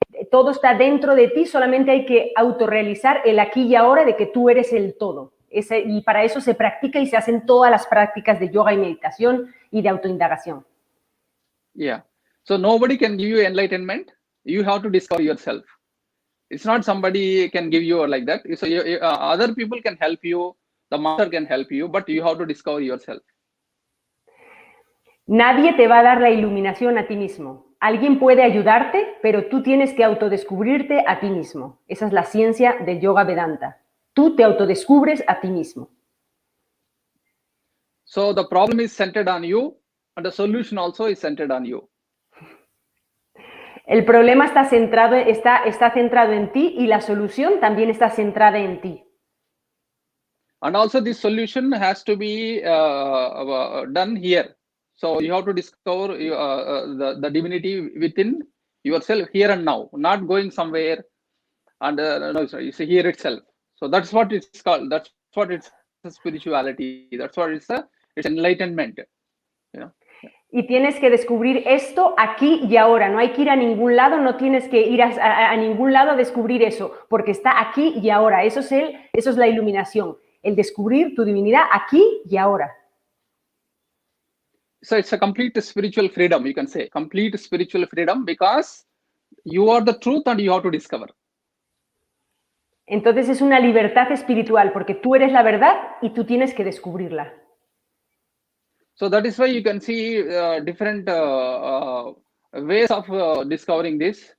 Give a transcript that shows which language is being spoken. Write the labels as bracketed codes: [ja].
[es] Todo está dentro de ti, solamente hay que autorrealizar el aquí y ahora de que tú eres el todo. Y para eso se practica y se hacen todas las prácticas de yoga y meditación y de autoindagación. [en] Yeah. So nobody can give you enlightenment. You have to discover yourself. It's not somebody can give you like that. So other people can help you. The master can help you, but you have to discover yourself. [es] Nadie te va a dar la iluminación a ti mismo. Alguien puede ayudarte, pero tú tienes que autodescubrirte a ti mismo. Esa es la ciencia del yoga Vedanta. Tú te autodescubres a ti mismo. [en] So the problem is centered on you, and the solution also is centered on you. [es] El problema está centrado en ti y la solución también está centrada en ti. [en] And also this solution has to be done here. So you have to discover the divinity within yourself here and now, not going somewhere and no, sorry, it's here itself. So that's what it's called. That's what it's spirituality. That's what it's enlightenment. You know? [es] Y tienes que descubrir esto aquí y ahora. No hay que ir a ningún lado, no tienes que ir a ningún lado a descubrir eso, porque está aquí y ahora. Eso es la iluminación, el descubrir tu divinidad aquí y ahora. [en] So it's a complete spiritual freedom, you can say. Complete spiritual freedom because you are the truth and you have to discover. [es] Entonces es una libertad espiritual, porque tú eres la verdad y tú tienes que descubrirla. [en] So that is why you can see different ways of discovering this.